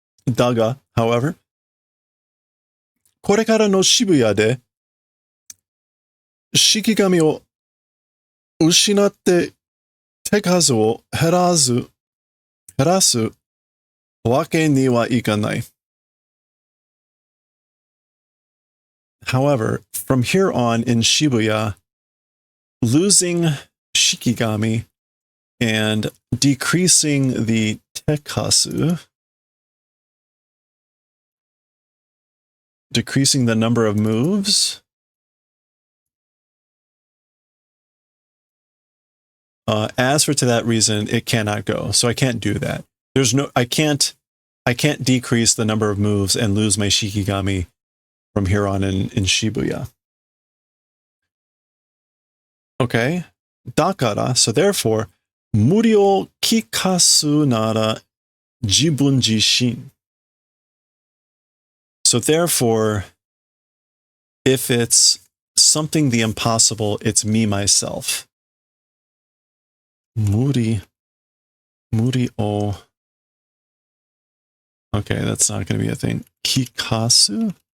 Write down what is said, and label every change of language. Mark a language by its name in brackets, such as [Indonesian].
[Japanese] Daga, however, これからの渋谷で式神を失って手数を減らすわけにはいかない. [English] However, from here on in Shibuya, losing Shikigami and decreasing the Tekasu, decreasing the number of moves, as for to that reason, it cannot go. So I can't do that. I can't decrease the number of moves and lose my Shikigami from here on in Shibuya. Okay. Dakara, so therefore, [Japanese] 無理を聞かすなら自分自身. [English] So therefore, if it's something the impossible, it's me, myself. [Japanese] 無理 o. [English] Okay, that's not going to be a thing. Kikasu?